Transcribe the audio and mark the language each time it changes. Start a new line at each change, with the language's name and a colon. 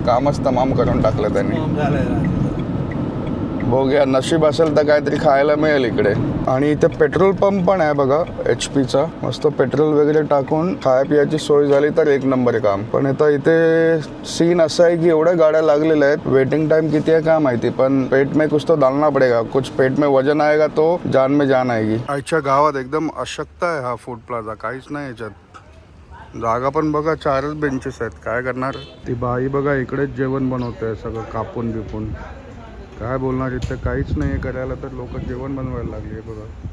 Marathi: कामच तमाम करून टाकलं त्यांनी. बघूया, नशीब असेल तर काहीतरी खायला मिळेल इकडे. आणि इथे पेट्रोल पंप पण आहे बघा HP चा. मस्त पेट्रोल वगैरे टाकून खाया पियाची सोय झाली तर एक नंबर काम. पण आता इथे सीन असा आहे की एवढ्या गाड्या लागलेल्या आहेत. वेटिंग टाइम किती आहे काय माहिती, पण
Hindi: पेट में कुछ तो डालना पडेगा. कुछ पेट में वजन आएगा तो जान में जान आएगी.
Marathi: आजच्या गावात एकदम अशक्त आहे हा फूड प्लाझा. काहीच नाही याच्यात. जागा पण बघा 4च बेंचेस आहेत. काय करणार. ती बाई बघा इकडेच जेवण बनवते सगळं कापून बिपून. काय बोलणार, इथं काहीच नाही करायला तर लोक जेवण बनवायला लागले बघा.